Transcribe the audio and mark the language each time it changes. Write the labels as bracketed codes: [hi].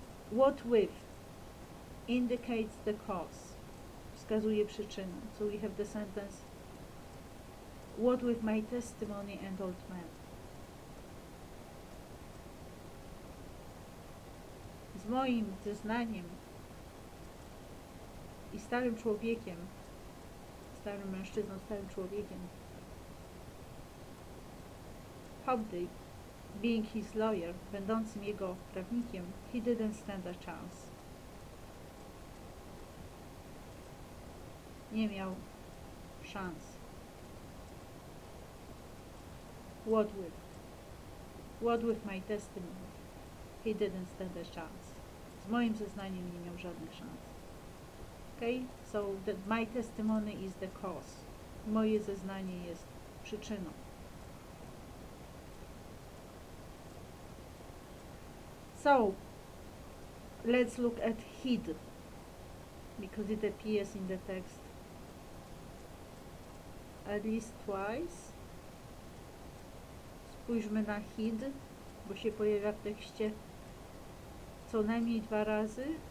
[en] What with indicates the cause. [pl] Wskazuje przyczynę. [en] So we have the sentence What with my testimony and old man? [pl] Z moim zeznaniem i starym człowiekiem, starym mężczyzną, starym człowiekiem. [en] Hobday, being his lawyer, [pl] będącym jego prawnikiem, [en] he didn't stand a chance. [pl] Nie miał szans. [en] What with my testimony? He didn't stand a chance. [pl] Z moim zeznaniem nie miał żadnych szans. [en] Okay? So my testimony is the cause. [pl] Moje zeznanie jest przyczyną. [en] So, let's look at hid, because it appears in the text at least twice. [pl] Spójrzmy na hid, bo się pojawia w tekście co najmniej 2 razy.